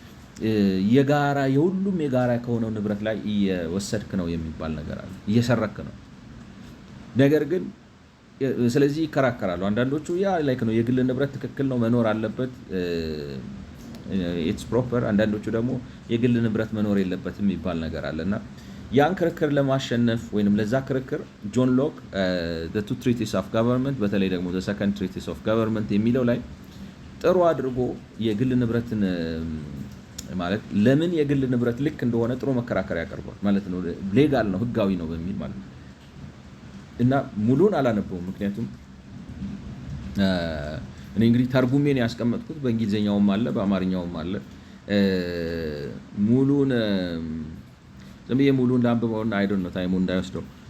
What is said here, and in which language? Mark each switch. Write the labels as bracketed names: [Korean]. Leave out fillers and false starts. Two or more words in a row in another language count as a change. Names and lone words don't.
[Amharic] የሁሉም የጋራ ከሆነው ንብረት ላይ እየወሰድክ ነው የሚባል ነገር አለ፣ እየሰረክ ነው። ነገር ግን ስለዚህ ይከራከራሉ አንዳንዶቹ ላይክ ነው የግል ንብረት ትክክል ነው መኖር አለበት [English] it's proper። [Amharic] አንዳንዶቹ ደግሞ የግል ንብረት መኖር የለበትም የሚባል ነገር አለና ያን ክርክር ለማሸነፍ ወይንም ለዛ ክርክር ጆን ሎክ [English] the two treaties of government [Amharic] በተለይ ደግሞ [English] the second treaties of government [Amharic] የሚለው ላይ ጥሩ አድርጎ የግል ንብረትን ማለት ለምን የግል ንብረት ልክ እንደሆነ ጥሩ መከራከሪያ ያቀርባል ማለት ነው። ሌጋል ነው ህጋዊ ነው በሚል ማለት ነው። እና ሙሉን አላነበውም ምክንያቱም እኔ እንግዲህ ተርጉሜን ያስቀመጥኩት በእንግሊዘኛውም አለ በአማርኛውም አለ። ሙሉን ለምን ሙሉን ላንብበውና [English] I don't know [Amharic] ታይሙ እንዳይወስደው